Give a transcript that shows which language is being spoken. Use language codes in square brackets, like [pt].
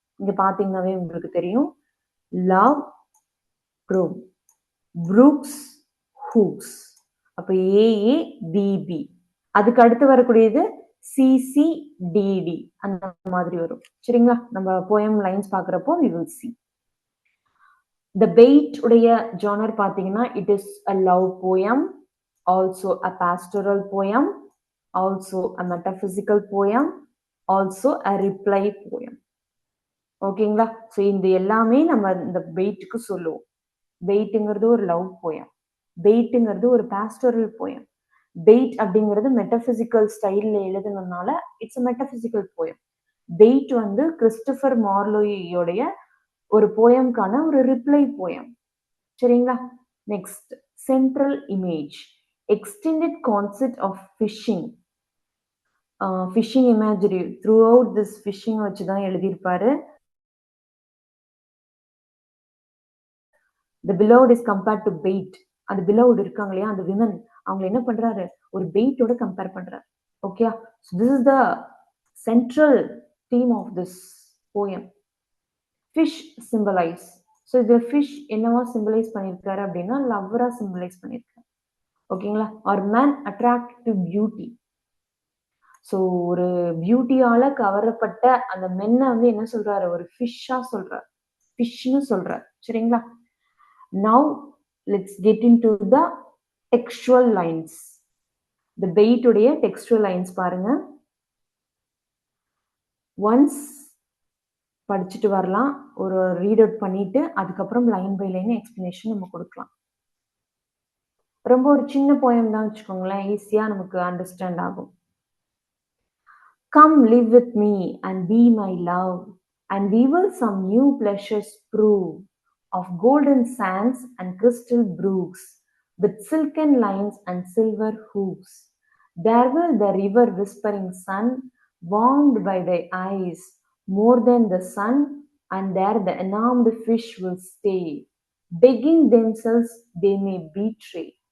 [ta] இங்க பாத்தீங்கன்னாவே உங்களுக்கு தெரியும். Love, broom, Brooks, hooks. அப்ப ஏஏ பிபி. அதுக்கு அடுத்து வரக்கூடியது சிசிடிடி, அந்த மாதிரி வரும். சரிங்களா? நம்ம போயம் லைன்ஸ் பாக்குறப்போ we will see. [en] The bait உடைய genre பாத்தீங்கன்னா it is a love poem, also a pastoral poem, also a metaphysical poem, also a reply poem. [ta] ஓகேங்களா? ஸோ இந்த எல்லாமே நம்ம இந்த பெயிட்டுக்கு சொல்லுவோம். பெயிட்டுங்கிறது ஒரு லவ் போயம், பெயிட்டுங்கிறது ஒரு பாஸ்டரல் போயம். பெயிட் அப்படிங்கிறது மெட்டபிசிக்கல் ஸ்டைல்ல எழுதுனதுனால it's a metaphysical poem. Paid வந்து கிறிஸ்டோபர் மார்லோயோடைய ஒரு போயம்கான ஒரு ரிப்ளை போயம். சரிங்களா? [en] Next, central image, extended concept of fishing. Fishing imagery throughout this fishing வச்சுதான் எழுதியிருப்பாரு. The beloved is compared to bait. [ta] அந்த beloved இருக்காங்க இல்லையா, அந்த விமன், அவங்க என்ன பண்றாரு, ஒரு பெயிட்டோட கம்பேர் பண்றாரு. [en] Okay, this is the central theme of this poem. Fish symbolize. [ta] So the fish என்னவா symbolize பண்ணிருக்காரு அப்படின்னா லவ்வரா symbolize பண்ணிருக்காரு. ஓகேங்களா? [en] or man attracted to beauty. [ta] So ஒரு பியூட்டியால கவரப்பட்ட அந்த மென்னை வந்து என்ன சொல்றாரு, ஒரு ஃபிஷ்ஷா சொல்றாரு, ஃபிஷ்னு சொல்றாரு. சரிங்களா? [en] Now let's get into the textual lines. [ta] The bait உடைய textual lines பாருங்க. Once படிச்சுட்டு வரலாம், ஒரு ரீட் அவுட் பண்ணிட்டு அதுக்கப்புறம் லைன் பை லைன் எக்ஸ்பிளனேஷன் நம்ம கொடுக்கலாம். ரொம்ப ஒரு சின்ன போயம் தான் வச்சுக்கோங்களேன், ஈஸியா நமக்கு அண்டர்ஸ்டாண்ட் ஆகும். [en] Come live with me and be my love, and we will some new pleasures prove, of golden sands and crystal brooks, with silken lines and silver hoops. There will the river whispering sun, warmed by thy eyes, more than the sun, and there the enamoured fish will stay, begging themselves they may betray.